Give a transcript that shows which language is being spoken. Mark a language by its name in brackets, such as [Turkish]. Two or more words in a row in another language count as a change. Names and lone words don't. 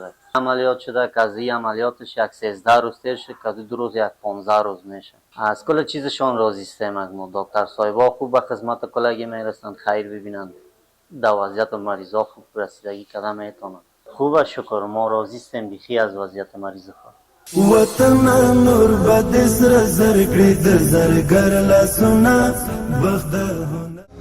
[Persian] عملیات شده که از این عملیاتش یک 13 روز تیر شد که 2 روز یک 15 روز میشه. از کل چیزشان راضی هستیم از ما. دکتر صاحبا خوب به خدمت کلاگی میرسند، خیر ببینند، در وضعیت مریضا خوب رسیدگی کردن میتونند. خوب شکر، ما راضی هستیم بخی از وضعیت مریض خود. [Pashto] وطن نور بد سر زر کړی د زرګر لاسونه بخت